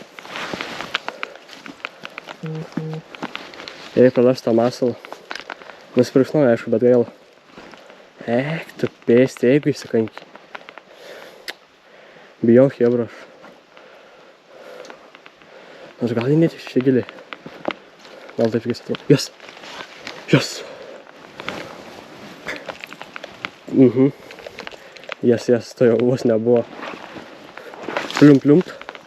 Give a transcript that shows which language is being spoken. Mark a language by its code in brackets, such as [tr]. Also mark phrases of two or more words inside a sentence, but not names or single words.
[lt] Jei praleis tą masalą. Nusipirks naują, aišku, bet gaila. Eik, tu pėsti, jeigu įsikanki. Bijau, chebra. Nors gal įnėti čia giliai. Gal taip reikės atrodo. Yes! Yes, to jau vos nebuvo. Pliumpt.